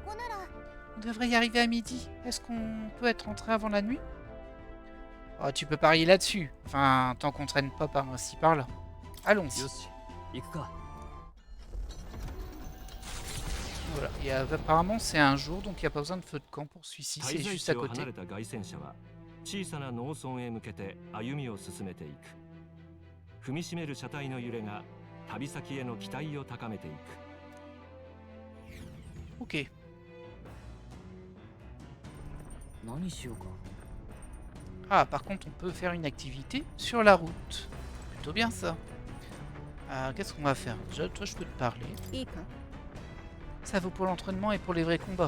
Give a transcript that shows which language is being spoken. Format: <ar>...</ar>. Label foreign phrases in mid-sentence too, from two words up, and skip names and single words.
<fr>On devrait y arriver à midi. Est-ce qu'on peut être rentré avant la nuit? Oh, tu peux parier là-dessus. Enfin, tant qu'on traîne pas par-ci par-là. Allons-y. Voilà. Et apparemment, c'est un jour, donc il n'y a pas besoin de feu de camp pour celui-ci. C'est juste à côté.</fr> <ja>小さな農村へ向けて歩みを進めていく。踏みしめる車体の揺れが旅先への期待を高めていく。</ja> <fr>Ok. Ah, par contre, on peut faire une activité sur la route. Plutôt bien ça. Qu'est-ce qu'on va faire? Déjà, toi, je peux te parler. Ça vaut pour l'entraînement et pour les vrais combats.</fr>